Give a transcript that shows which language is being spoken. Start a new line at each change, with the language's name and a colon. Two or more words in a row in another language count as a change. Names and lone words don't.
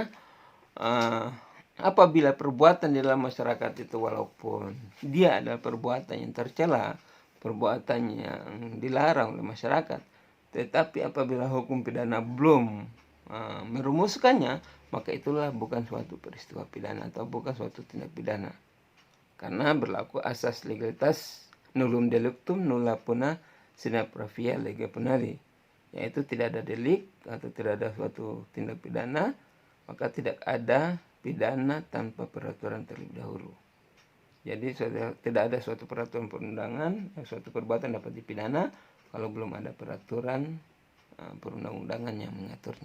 Indonesian: Karena uh, apabila perbuatan di dalam masyarakat itu walaupun dia adalah perbuatan yang tercela, perbuatan yang dilarang oleh masyarakat, tetapi apabila hukum pidana belum merumuskannya, maka itulah bukan suatu peristiwa pidana atau bukan suatu tindak pidana. Karena berlaku asas legalitas
Latin: nullum delictum nulla puna sine pravia lege punali,
Indonesian: yaitu tidak ada delik atau tidak ada suatu tindak pidana, maka tidak ada pidana tanpa peraturan terlebih dahulu. Jadi tidak ada suatu peraturan perundangan, suatu perbuatan dapat dipidana kalau belum ada peraturan perundang-undangan yang mengaturnya.